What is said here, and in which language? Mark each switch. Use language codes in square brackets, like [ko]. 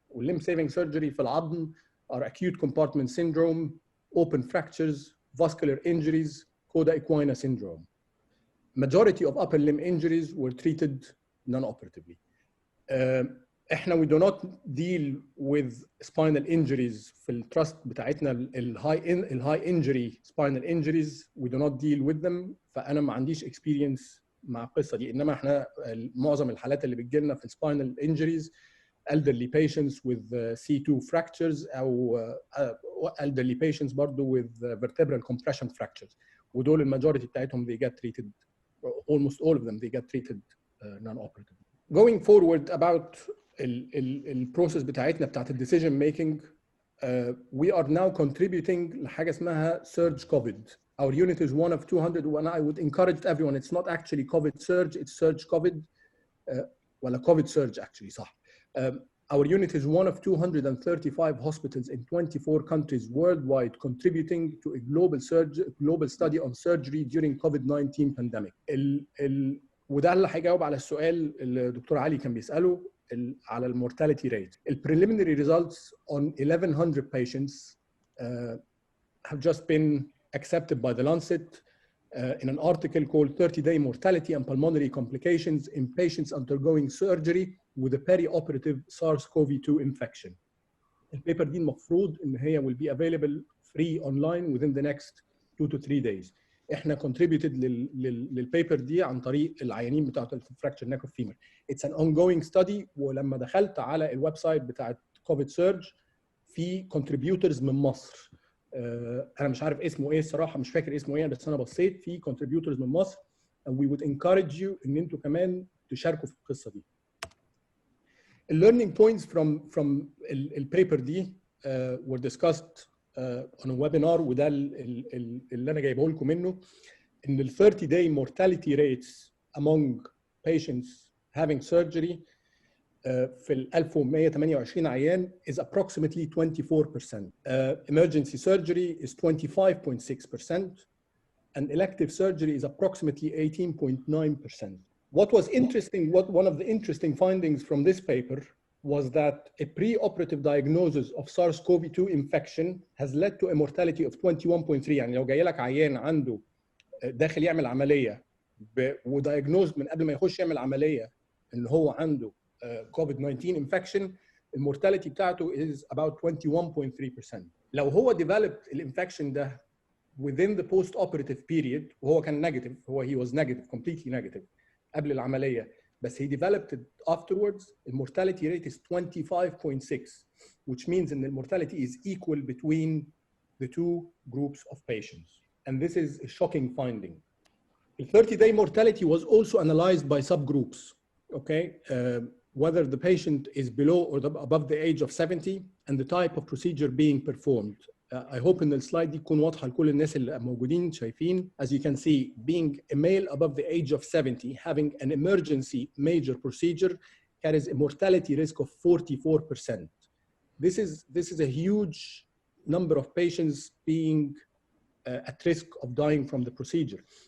[en] limb saving surgery في العظم are acute compartment syndrome, open fractures, vascular injuries, coda equina syndrome. Majority of upper limb injuries were treated non-operatively. We do not deal with spinal injuries [ar] في التراست بتاعتنا [en] high injury spinal injuries. We do not deal with them. [ar] فأنا ما عنديش experience مع القصة دي. إنما إحنا معظم الحالات اللي بتجيلنا في [en] spinal injuries elderly patients with C2 fractures أو elderly patients [ar] برضو [en] with vertebral compression fractures. ودول المajority بتاعتهم they get treated, almost all of them they get treated non-operatively. Going forward about البروسيس بتاعتنا بتاعت الديسيجن making, we are now contributing [ar] لحاجه اسمها [en] surge COVID. Our unit is one of 200 and I would encourage everyone, it's not actually COVID surge, it's surge COVID [ar] ولا [en] COVID surge actually صح. Our unit is one of 235 hospitals in 24 countries worldwide contributing to a global study on surgery during COVID-19 pandemic. [ar] وده اللي هيجاوب على السؤال اللي الدكتور علي كان بيسأله على المورتاليتي ريت. [en] البريليمينري results on 1100 patients have just been accepted by the Lancet in an article called 30-day mortality and pulmonary complications in patients undergoing surgery with a perioperative SARS-CoV-2 infection. [ar] البيبر دي المفروض ان هي [en] will be available free online within the next 2 to 3 days. [ar] احنا contributed للبيبر دي عن طريق العيانين بتاعت الفراكتشر نيك اوف فيمر. [en] It's an ongoing study, [ar] ولما دخلت على الويب سايت بتاعت كوفيد سيرج في contributors من مصر. انا مش عارف اسمه ايه الصراحه, مش فاكر اسمه ايه, بس انا بصيت في contributors من مصر [en] and we would encourage you [ar] ان انتوا كمان تشاركوا في القصه دي. [en] Learning points from البيبر دي were discussed on a webinar, [ar] وده اللي انا جايبه لكم منه, [en] ان ال 30-day mortality rates among patients having surgery في ال 1128 عيان is approximately 24%. Emergency surgery is 25.6% and elective surgery is approximately 18.9%. What was interesting, one of the interesting findings from this paper was that a pre-operative diagnosis of SARS-CoV-2 infection has led to a mortality of 21.3. [ar] يعني لو جاي لك عيان عنده داخل يعمل عملية ودايجنوز من قبل ما يخش يعمل عملية إن هو عنده COVID-19 infection, المورتاليتي بتاعته [en] is about [ar] 21.3%. لو هو [en] developed الانفكشن ده within the post-operative period [ar] وهو كان [en] negative, he was negative, completely negative [ar] قبل العملية, بس [en] he developed it afterwards, the mortality rate is 25.6, which means that the mortality is equal between the two groups of patients. And this is a shocking finding. The 30-day mortality was also analyzed by subgroups, okay? Whether the patient is below or above the age of 70 and the type of procedure being performed. I hope in the slide [ar] دي تكون واضحة لكل الناس اللي موجودين شايفين. [en] As you can see, being a male above the age of 70, having an emergency major procedure carries a mortality risk of 44%. this is a huge number of patients being at risk of dying from the procedure.